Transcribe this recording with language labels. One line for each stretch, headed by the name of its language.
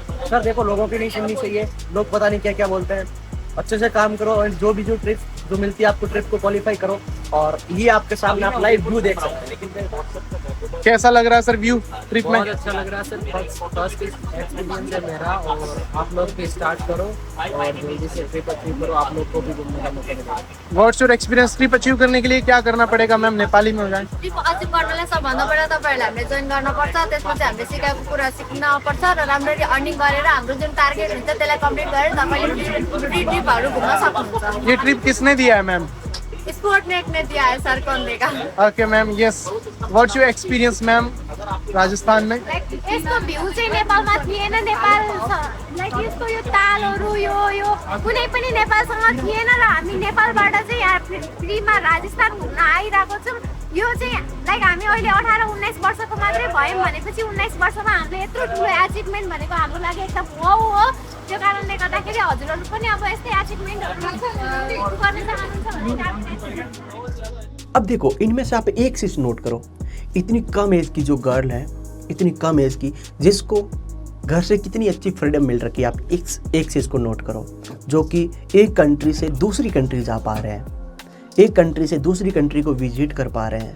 Hindi: Sir देखो, लोगों की नहीं सुननी चाहिए, लोग पता नहीं क्या क्या बोलते हैं। अच्छे से काम करो और जो ट्रिप जो मिलती है आपको, ट्रिप को क्वालिफाई करो, और ये आपके सामने आप लाइव व्यू देख सकते हैं। कैसा लग रहा है सर व्यू ट्रिप में? बहुत अच्छा लग रहा है सर, फर्स्ट एक्सपीरियंस है मेरा, और आप लोग भी स्टार्ट करो और जल्दी से ट्रिप अचीव करो, आप लोग को भी घूमने का मौका मिलेगा।
English: What's your experience?
Hindi: Trip achieve करने के लिए क्या करना पड़ेगा मैम? नेपाली में हो जाए।
Nepali: ट्रिप अचिभ गर्नलाई सबभन्दा पहिला तपाईँहरूले हामीले जोइन गर्नुपर्छ, त्यसपछि हामीले सिकाएको कुरा सिक्नुपर्छ र राम्ररी अर्निङ गरेर हाम्रो जुन टार्गेट हुन्छ त्यसलाई कम्प्लिट गरेर तपाईँले ट्रिपहरू घुम्न सक्नुहुन्छ।
Hindi: ये ट्रिप किसने दिया है मैम? स्पोर्टनेट ने दिया है सर, कौन देगा?
English: Okay ma'am, yes. What's your experience ma'am Rajasthan में?
Nepali: यसको भ्यू चाहिँ नेपालमा थिएन, नेपाल लाइक यसको यो तालहरू यो कुनै पनि नेपालसँग थिएन र हामी नेपालबाट चाहिँ यहाँ फ्रीमा राजस्थान घुम्न आइरहेको छौँ। यो चाहिँ लाइक हामी अहिले 18-19 वर्षको मात्रै भयौँ भनेपछि 19 वर्षमा हामीले यत्रो ठुलो एचिभमेन्ट भनेको हाम्रो लागि एकदम वाउ हो। त्यो कारणले गर्दाखेरि हजुरहरू पनि अब यस्तै एचिभमेन्टहरू गर्न चाहनुहुन्छ भने।
Hindi: अब देखो, इनमें से आप एक चीज नोट करो, इतनी कम एज की जो गर्ल है, इतनी कम एज की, जिसको घर से कितनी अच्छी फ्रीडम मिल रखी है। आप एक चीज को नोट करो, जो कि एक कंट्री से दूसरी कंट्री जा पा रहे हैं, एक कंट्री से दूसरी कंट्री को विजिट कर पा रहे हैं।